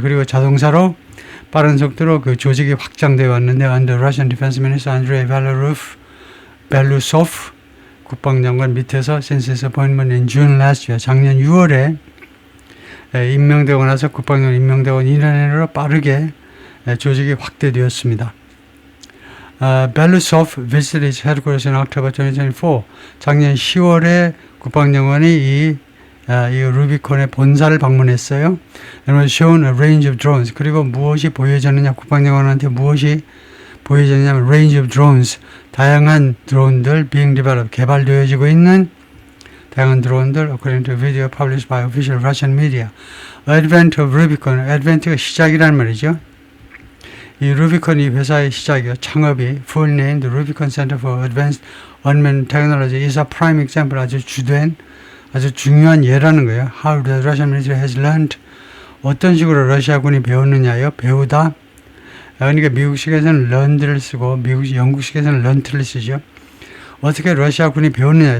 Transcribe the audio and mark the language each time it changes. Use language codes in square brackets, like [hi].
[ko] 그리고 자동차로 빠른 속도로 그 조직이 확장되어 왔는데 [en] under Russian Defense Minister Andrei Belousov [ko] 국방장관 밑에서 [en] since his appointment in June last year, [ko] 작년 6월에 임명되고 나서 국방장관 임명되고 2년 내로 빠르게 조직이 확대되었습니다. [en] Belousov visited his headquarters in October 2024. [ko] 작년 10월에 국방장관이 이 루비콘의 본사를 방문했어요. [en] And was shown a range of drones. [ko] 그리고 무엇이 보여졌느냐, 국방장관한테 무엇이 보여졌냐면 [en] range of drones, [ko] 다양한 드론들 [en] being developed, [ko] 개발되어지고 있는 다양한 드론들 [en] according to video published by official Russian media. Advent of Rubicon, advent가 [ko] 시작이란 말이죠. 이 루비콘 이 회사의 시작이요. 창업이 full name, the Rubicon Center for Advanced Unmanned Technology is a prime example, 아주 중요한 예라는 거예요. [en] How the Russian military has learned, [ko] 어떤 식으로 러시아군이 배웠느냐요. 배우다. 그러니까 미국식에서는 learned를 쓰고 영국식에서는 learnt를 쓰죠. 어떻게 러시아군이 배웠느냐.